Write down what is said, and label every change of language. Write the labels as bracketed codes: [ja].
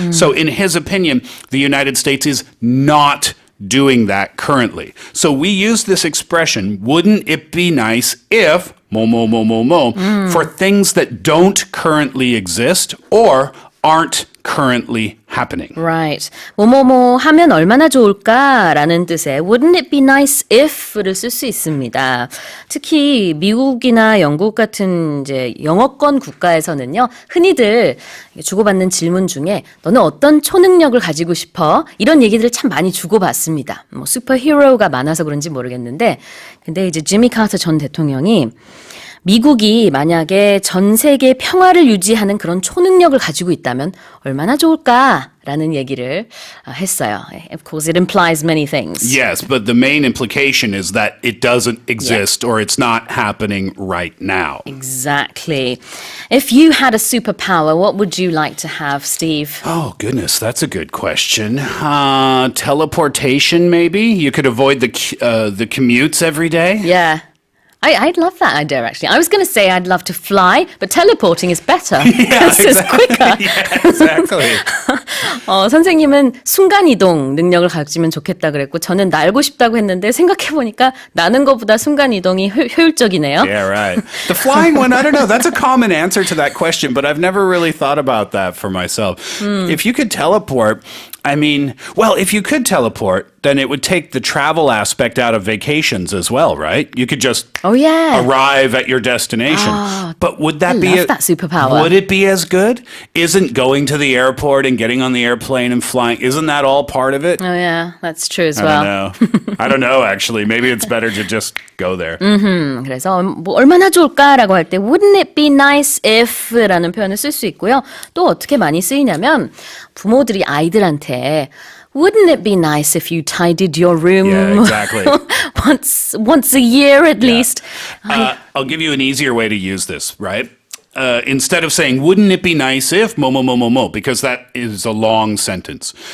[en] So in his opinion, the United States is not doing that currently. So we use this expression, wouldn't it be nice if, for things that don't currently exist or aren't currently happening. Right. [ko] 뭐뭐뭐 하면 얼마나 좋을까라는 뜻의 wouldn't it be nice if를 쓸 수 있습니다. 특히 미국이나 영국 같은 이제 영어권 국가에서는요. 흔히들 주고받는 질문 중에 너는 어떤 초능력을 가지고 싶어? 이런 얘기들을 참 많이 주고받습니다. 뭐 슈퍼히어로가 많아서 그런지 모르겠는데 근데 이제 지미 카터 전 대통령이 미국이 만약에 전 세계 평화를 유지하는 그런 초능력을 가지고 있다면 얼마나 좋을까라는 얘기를 했어요. [en] Of course, it implies many things. Yes, but the main implication is that it doesn't exist or it's not happening right now. Exactly. If you had a superpower, what would you like to have, Steve? Oh, goodness, that's a good question. Teleportation, maybe? You could avoid the commutes every day? Yeah. I'd love that idea, actually. I was going to say I'd love to fly, but teleporting is better. Yeah, it's quicker. Yeah, exactly. [ko] 선생님은 순간이동 능력을 가지면 좋겠다 그랬고 저는 날고 싶다고 했는데 생각해보니까 나는 것보다 순간이동이 효율적이네요. [en] Yeah, right. The flying one, I don't know. That's a common answer to that question, but I've never really thought about that for myself. If you could teleport, if you could teleport, then it would take the travel aspect out of vacations as well, right? You could just Oh, yeah. arrive at your destination. But would that be love that superpower. Would it be as good? Isn't going to the airport and getting on the airplane and flying, isn't that all part of it? Oh, yeah. That's true as I well. don't know. I don't know, actually. Maybe it's better to just go there. [ko] 그래서 뭐 얼마나 좋을까라고 할 때 wouldn't it be nice if라는 표현을 쓸 수 있고요. 또 어떻게 많이 쓰이냐면 부모들이 아이들한테 [en] Wouldn't it be nice if you tidied your room Yeah, exactly. once a year at least? I'll give you an easier way to use this, right? Instead of saying, wouldn't it be nice if mo, mo, mo, mo, mo, because that is a long sentence.